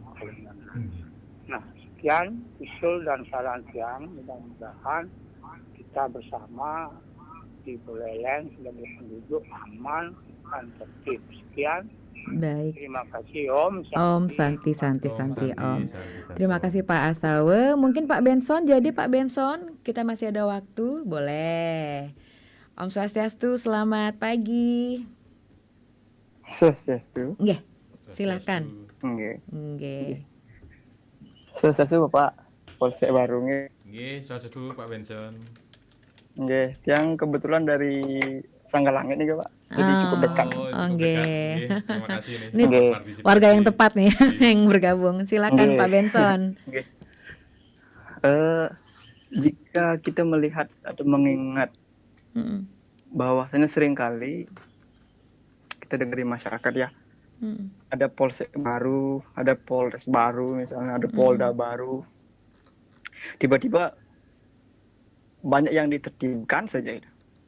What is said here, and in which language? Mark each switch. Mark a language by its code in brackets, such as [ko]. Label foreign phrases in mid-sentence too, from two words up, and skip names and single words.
[id] Nah, sekian usul dan saran tiang, mudah-mudahan kita bersama di Buleleng sebagai penduduk aman dan tertib. Sekian. Baik. Terima kasih Om. [ban] Om Santi Om. [id] Terima kasih Pak Asawe. Mungkin Pak Benson, jadi Pak Benson kita masih ada waktu, boleh. [ban] Om Swastiastu, [id] selamat pagi. Swastiastu. Nggih, silakan. Nggih. Swastiastu Bapak Polsek Baru nggih. Nggih, swastiastu Pak Benson. Nggih, yang kebetulan dari Sanggalangit nih Pak. Jadi cukup dekat. Nggih. Terima kasih nih. Ini warga yang tepat nih yang bergabung. Silakan Pak Benson. Nggih. Jika kita melihat atau mengingat bahwasanya seringkali kita dengar di masyarakat ya, ada Polsek baru, ada Polres baru, misalnya ada Polda baru, tiba-tiba banyak yang ditertibkan saja itu.